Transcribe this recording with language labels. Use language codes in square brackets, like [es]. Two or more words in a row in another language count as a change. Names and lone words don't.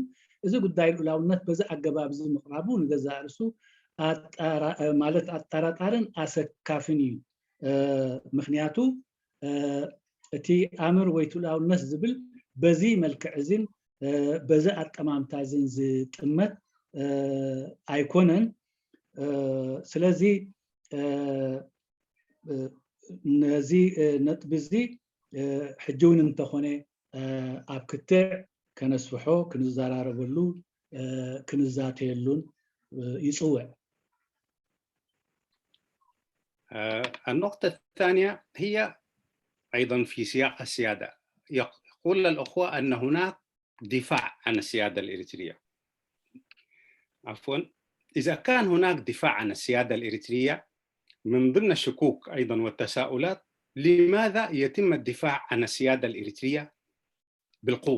[ti] እዚ ጉዳይ ልኡላውነት በዚ ኣገባብ እዚ ምቕራቡ ንገዛ ርእሱ ማለት ኣጠራጣርን ኣሰካፍን እዩ ምክንያቱ እቲ ኣምር ወይ ልኡላውነት ዝብል በዚ መልክዕ እዝን በዚ ኣጠማምታ እዝን ዝጥመት ኣይኮነን ስለዚ ነዚ ነጥቢ እዚ ሕጂ እውን እንተኾነ ኣብ ክትዕ ከነስፍሖ ክንዘራረበሉ ክንዛተየሉን يصوع. [ar] النقطة الثانية هي أيضا في سياق السيادة. يقول الأخوة أن هناك دفاع عن السيادة الإريترية. عفوا، إذا كان هناك دفاع عن السيادة الإريترية من ضمن الشكوك أيضا والتساؤلات، لماذا يتم الدفاع عن السيادة الإريترية بالقوة؟